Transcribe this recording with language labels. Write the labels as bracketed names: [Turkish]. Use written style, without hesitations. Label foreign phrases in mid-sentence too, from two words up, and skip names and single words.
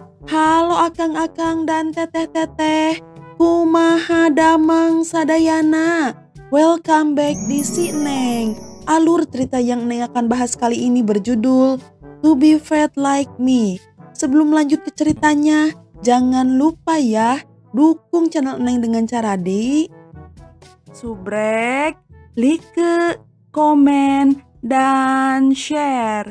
[Sundanese] Halo akang-akang dan teteh-teteh, kumaha damang sadayana. [English] Welcome back di Si Neng. [Indonesian] Alur cerita yang Neng akan bahas kali ini berjudul To Be Fat Like Me. Sebelum lanjut ke ceritanya, jangan lupa ya dukung channel Neng dengan cara di subrek, like, komen, dan share.